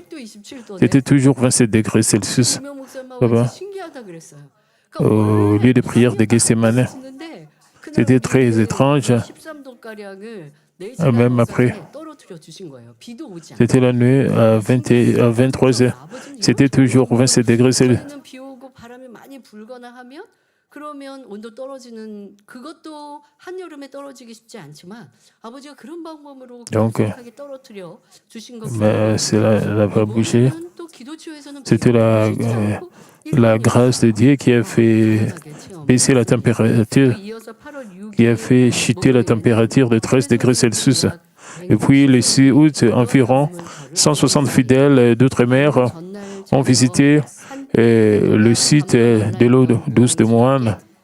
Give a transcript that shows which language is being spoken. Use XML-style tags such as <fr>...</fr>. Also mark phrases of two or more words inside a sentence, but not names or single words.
<fr>C'était toujours 27 degrés Celsius là-bas, au lieu de prière de Gethsemane. C'était très étrange. Même après, c'était la nuit à 23 heures. C'était toujours 27 degrés Celsius.</fr> <ko>그러면 온도 떨어지는 그것도 한여름에 떨어지기 쉽지 않지만 아버지가 그런 방법으로 급격하게 떨어뜨려 주신 것은</ko> <fr>cela va bouger. C'était la grâce de Dieu qui a fait baisser la température, qui a fait chuter la température de 13 degrés Celsius. Et puis, le 6 août, environ 160 fidèles d'outre-mer ont visité le site de l'eau douce de Moine.</fr>